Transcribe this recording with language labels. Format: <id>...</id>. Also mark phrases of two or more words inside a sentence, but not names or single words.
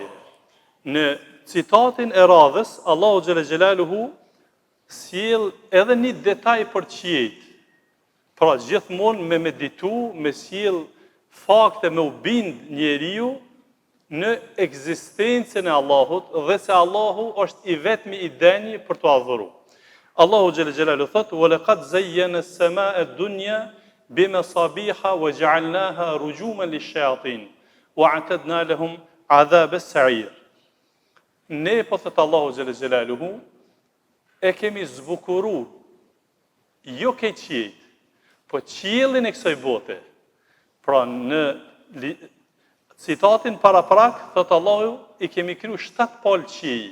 <sq>Në citatin e radhës, Allahu</sq> <ar>جل جلاله</ar> <sq>sjell edhe një detaj për qiejt. Pra gjithmonë me meditu, me sjell fakte, me u bind njeriu në ekzistencën e Allahut dhe se Allahu është i vetmi i denjë për të adhuruar. Allahu</sq> <ar>جل جلاله</ar> <sq>thotë:</sq> <ar>"ولقد زينا السماء الدنيا بمصابيح وجعلناها رجوما للشياطين وأعتدنا لهم عذاب السعير."</ar> <sq>Ne, po thot Allahu</sq> <ar>جل جلاله,</ar> <sq>e kemi zbukuru jo ke qiejt, po qiellin e kësaj bote. Pra në citatin paraprak thot Allahu i kemi kriju 7 palë qiej.</sq>